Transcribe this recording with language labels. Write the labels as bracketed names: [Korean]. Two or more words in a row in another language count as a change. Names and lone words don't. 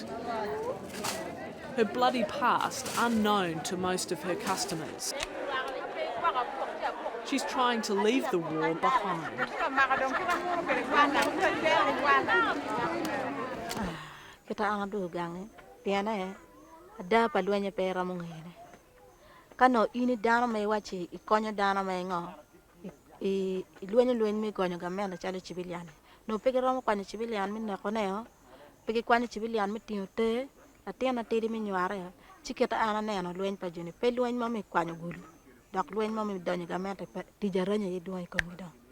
[English] Her bloody past unknown to most of her customers. She's trying to leave the war behind. [Acoli] Kano ini dano may wachi ikonyo dano may ngo luenyo mi konyo gamena chale civilian no peke romo kwanya civilian mi neko neo peke kwanya civilian mi tiote atiana tiri mi nyuare chiketa ana neno lueny pa juni pe lueny mo mi kwanyo gulu dok lueny mo mi donyo gamena tijaranya yi duoi ko mi do.